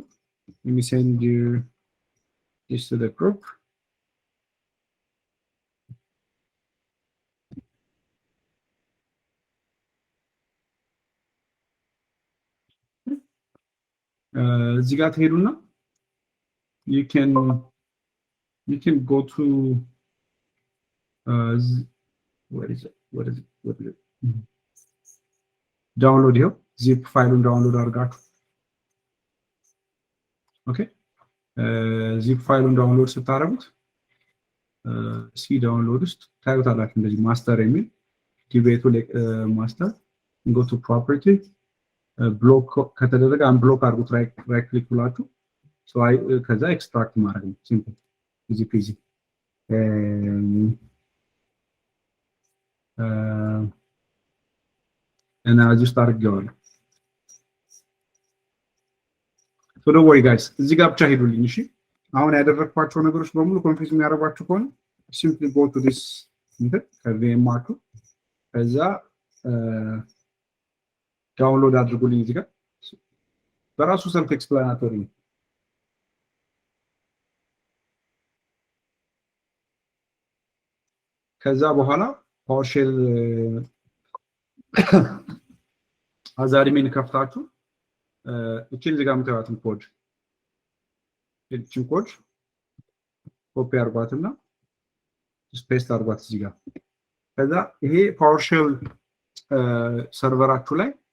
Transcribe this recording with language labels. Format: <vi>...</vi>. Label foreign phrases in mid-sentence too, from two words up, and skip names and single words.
<en>Let me send you this to the group.</en> <am>እዚህ ጋር ትሄዱና</am> <en>you can go to what is it download here</en> <am>zip ፋይሉን ዳውንሎድ አድርጋችሁ ኦኬ zip ፋይሉን ዳውንሎድ ስታደርጉት ዳውንሎድ ውስጥ ታዩታላችሁ እንደዚህ ማስተር የሚል ዲቤቱ ማስተር</am> <en>go to property</en> <am>ብሎክ ከተደረገ አንብሎክ አድርጉት</am> <en>right click</en> <am>ብላችሁ so ከዛ ኤክስትራክት ማድረግ ነው ሲምፕል</am> <en>easy peasy and I just started going so don't worry guys</en> <am>እዚህ ጋር ብቻ ሄዱልኝ እሺ አሁን ያደረኳቸው ነገሮች በሙሉ ኮንፊውዝ የሚያደርጓችሁ ከሆነ</am> <en>simply go to this</en> <am>ከVMware ከዛ ዳውንሎድ አድርጉልኝ እዚህ ጋር በራሱ</am> <en>self explanatory</en> <am>ነው ከዛ በኋላ PowerShell አዛድሜን ከፍታችሁ እቺን እዚህ ጋር የምታዩትን ኮድ እቺን ኮድ ኮፒ አድርጓትና ስፔስ አድርጓት እዚህ ጋር ከዛ ይሄ ፓወርሼል ሰርቨራችሁ ላይ</am>